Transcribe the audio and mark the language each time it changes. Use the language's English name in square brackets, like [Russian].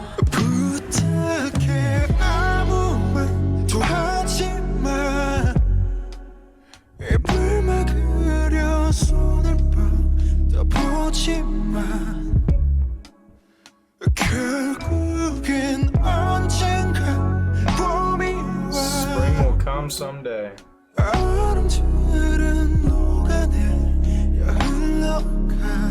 [Korean] 부탁해 아무 말도 하지 마. 입을 막으려 손을 뻗어보지만 결국엔 언젠가 봄이 와. [English] Spring will come someday. [Korean] 얼음들은 녹아내려 흘러가.